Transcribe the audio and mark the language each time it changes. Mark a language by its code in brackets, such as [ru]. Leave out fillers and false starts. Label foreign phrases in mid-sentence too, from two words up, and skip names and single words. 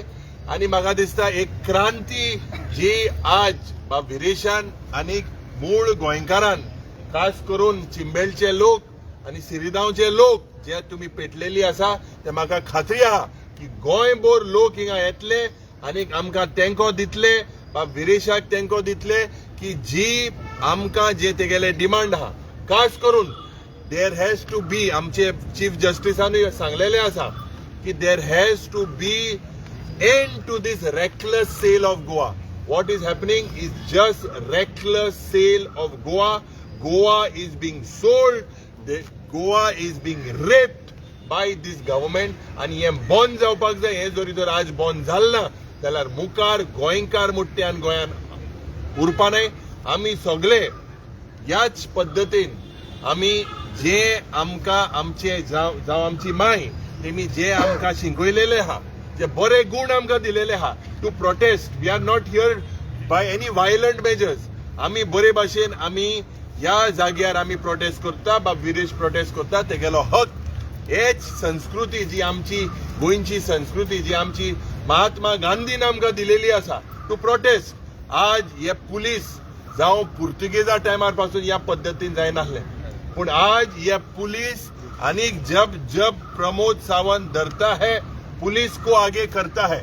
[kok] आनी म्हाका दिसता एक क्रांती जी आज विरेशान आनी मूळ गोंयकारान, खास करून चिंबेलचे लोक आनी सिरिदांवचे लोक जे तुमी पेटलेली आसा, ते म्हाका खात्री आहा की गोंयभर लोक हिंगा येतले आनी आमकां तेंको दितले, विरेशाक तेंको दितले की जी आमकां जे तेगेले डिमांड आहा. [en] खास करून there has to be, [kok] आमचे चीफ जस्टिसानूय सांगलेले आसा की [en] there has to be end to this reckless sale of Goa. What is happening is just reckless sale of Goa. Goa is being sold. Goa is being raped by this government. [kok] आणि हे बंद जावपाक जाय. हे जरी तर आज बंद जालना जाल्यार मुखार गोंयकार मुट्ट्यान गोंयान उरपा नाय. आमी सगळे ह्याच पद्दतीन आमी जे आमकां आमचे जावं आमची माय तेमी जे आमकां शिकयलेले आहा, जे बरे गुण आमकां दिलेले आहा [en] to protest. We are not here by any violent measures. [kok] आमी बरे भाशेन आमी ह्या जाग्यार आमी प्रोटेस्ट करता, विरेश प्रोटेस्ट करता, तेगेलो हक. हेच संस्कृती जी आमची गोंयची संस्कृती, जी आमची महात्मा गांधीन आमकां दिलेली आसा [en] to protest. [kok] आज हे पुलीस जावं पुर्तुगेजा टायमार पासून ह्या पद्दतीन जायनासलें, पूण आज हे पुलीस आनीक [hi] जब प्रमोद सावंत धरता है पुलिस को आगे करता है.